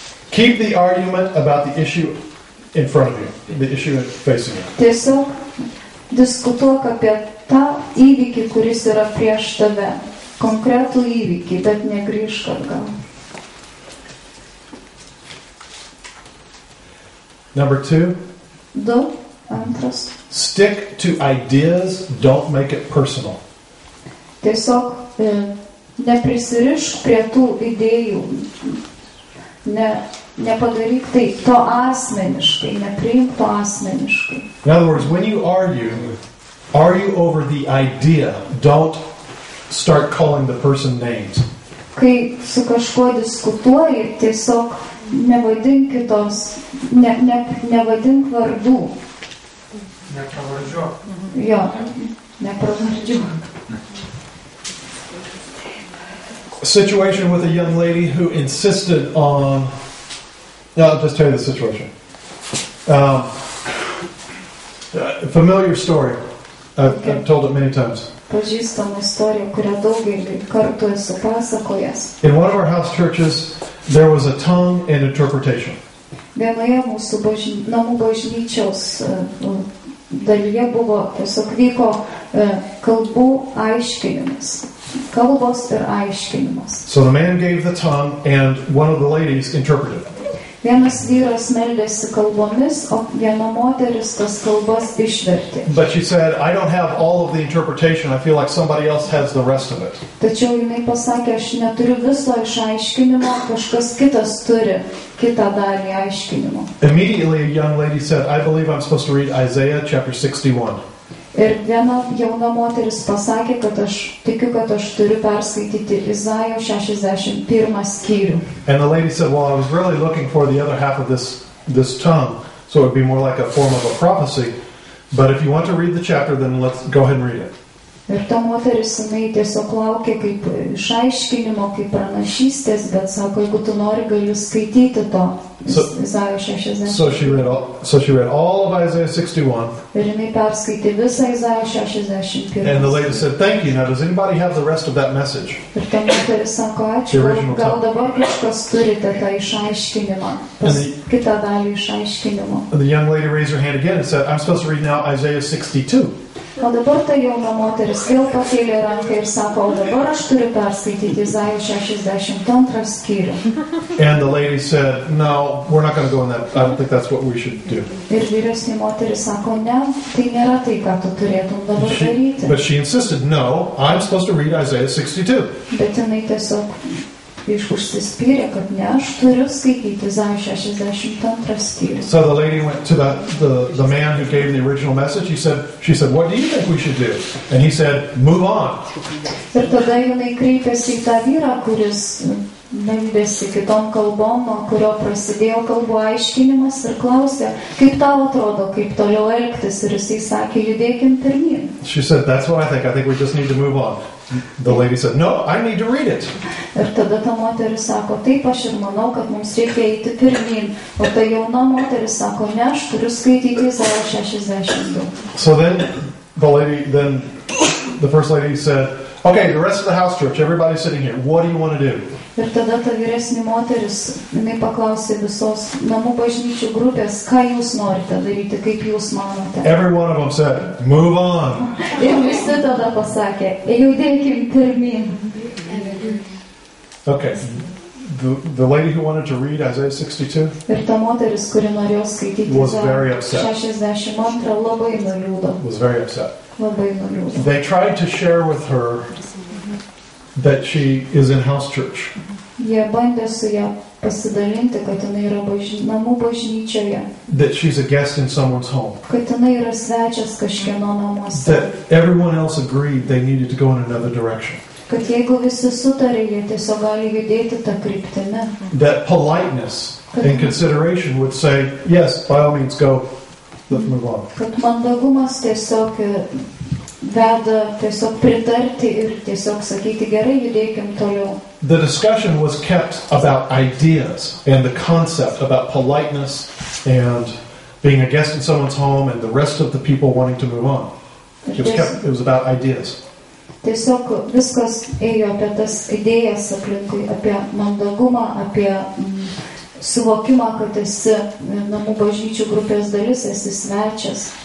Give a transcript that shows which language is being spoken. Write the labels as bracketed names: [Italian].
[English] Keep the argument about the issue in front of you, the issue facing you. [Lithuanian] Tiesiog diskutuok apie tą įvykį, kuris yra prieš tave. Konkretų įvykį, bet negrįžk atgal. [English] Number 2. [Lithuanian] 2. Antras. [English] Stick to ideas, don't make it personal. [Lithuanian] Tiesiog neprisirišk prie tų idėjų. Nepadaryk tai to asmeniškai, nepriimk to asmeniškai. [English] In other words, when you argue over the idea, don't start calling the person names. [Lithuanian] Kai su kažkuo diskutuoji, tiesiog nevadink kitos, nevadink vardų. Nepravardžiuok. Jo, nepravardžiuok. [English] A situation with a young lady who insisted on... No, I'll just tell you the situation. Familiar story. I've told it many times. [Lithuanian] Pažįstama istorija, kurią daugelį kartų esu pasakojęs. [English] In one of our house churches, there was a tongue and interpretation. [Lithuanian] Vienoje mūsų namų bažnyčios dalyje tiesiog vyko kalbų aiškinimas. Kalbos ir aiškinimas. [English] So the man gave the tongue and one of the ladies interpreted. [Lithuanian] Vienas vyras meldėsi kalbomis, o viena moteris tas kalbas išvertė. [English] But she said, I don't have all of the interpretation. I feel like somebody else has the rest of it. [Lithuanian] Tačiau jinai pasakė, aš neturiu viso išaiškinimo, kažkas kitas turi kitą dalį aiškinimo. [English] Immediately a young lady said, I believe I'm supposed to read Isaiah chapter 61. [Lithuanian] Ir viena jauna moteris pasakė, kad aš tikiu, kad aš turiu perskaityti Izaijo 61 skyrių. [English] And the lady said, well, I was really looking for the other half of this tongue, so it would be more like a form of a prophecy. But if you want to read the chapter, then let's go ahead and read it. [Lithuanian] Ir ta moteris, jinai tiesiog laukė kaip išaiškinimo, kaip pranašystės, bet sako, jeigu tu nori, gali skaityti to Izaijo 60. [English] So she read all of Isaiah 61. [Lithuanian] Ir jinai perskaitė visą Izaijo 61. [English] And the lady said, thank you. Now, does anybody have the rest of that message? [Lithuanian] Ir ta moteris sako, ačiū, gal dabar kažkas turite tą išaiškinimą, kitą dalį išaiškinimo. [English] And the young lady raised her hand again and said, I'm supposed to read now Isaiah 62. [Lithuanian] O dabar ta jauna moteris vėl pakėlė ranką ir sako, o dabar aš turiu perskaityti Izaijo 62 skyrių. [English] And the lady said, no, we're not going to go in that. I don't think that's what we should do. [Lithuanian] Ir vyresnė moteris sako, ne, tai nėra tai, ką tu turėtum dabar daryti. [English] But she insisted, no, I'm supposed to read Isaiah 62. [Lithuanian] Bet jinai tiesiog užsispyrė, kad ne, aš turiu skaityti Izaijo 62 skyrių. [English] So the lady went to the man who gave the original message. She said, what do you think we should do? And he said, move on. [Lithuanian] Ir tada jinai kreipėsi į tą vyrą, kuris meldėsi kitom kalbom, nuo kurio prasidėjo kalbų aiškinimas ir klausė, kaip tau atrodo, kaip toliau elgtis, ir jisai sakė, judėkim pirmyn. [English] She said, that's what I think we just need to move on. The lady said, no, I need to read it. [Lithuanian] Ir tada ta moteris sako, taip, aš ir manau, kad mums reikia eiti pirmyn. O ta jauna moteris sako, ne, aš turiu skaityti Izaijo 62. [English] So then the first lady said, okay, the rest of the house church, everybody sitting here, what do you want to do? [Lithuanian] Ir tada ta vyresnė moteris, jinai paklausė visos namų bažnyčių grupės, ką jūs norite daryti, kaip jūs manote. [English] Every one of them said, move on. [Lithuanian] Ir visi tada pasakė, judėkim pirmyn. [English] Okay, the lady who wanted to read Isaiah 62 [Lithuanian] Ir ta moteris, kuri norėjo skaityti [English] was very upset. [Lithuanian] 62, labai nuliūdo. [English] Was very upset. [Lithuanian] Labai nuliūdo. [English] They tried to share with her that she is in house church. [Lithuanian] Jie bandė su ją pasidalinti, kad jinai yra namų bažnyčioje. [English] That she's a guest in someone's home. [Lithuanian] Kad jinai yra svečias kažkieno namuose. [English] That everyone else agreed they needed to go in another direction. [Lithuanian] Kad jeigu visi sutarė, jie tiesiog gali judėti tą kryptimį. [English] That politeness and consideration would say, yes, by all means go, let's move on. [Lithuanian] Kad mandagumas tiesiog veda tiesiog pritarti ir tiesiog sakyti, gerai, judėkim toliau. [English] The discussion was kept about ideas and the concept about politeness and being a guest in someone's home and the rest of the people wanting to move on. It was about ideas. [Lithuanian] Tiesiog viskas ėjo apie tas idėjas aplinkui, apie mandagumą, apie suvokimą, kad esi namų bažnyčių grupės dalis, esi svečias.